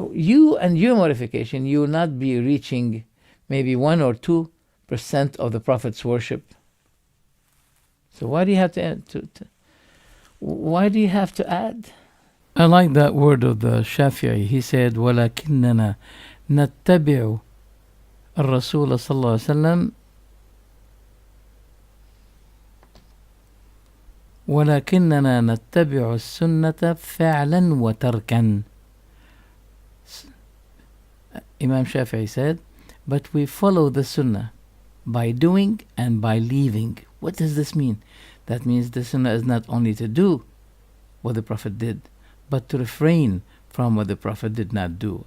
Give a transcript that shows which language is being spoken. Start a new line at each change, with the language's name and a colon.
English: You and your modification, you will not be reaching maybe 1 or 2% of the Prophet's worship. So why do you have to add? Why do you have to add? I like that word of the Shafi'i. He said,
Arabic: وَلَكِنَّنَا نَتَّبِعُ الرَّسُولَ صلى الله عليه وسلم ولكننا نتبع السنة فعلا وتركا.
English: Imam Shafi'i said, but we follow the sunnah by doing and by leaving. What does this mean? That means the sunnah is not only to do what the Prophet did, but to refrain from what the Prophet did not do.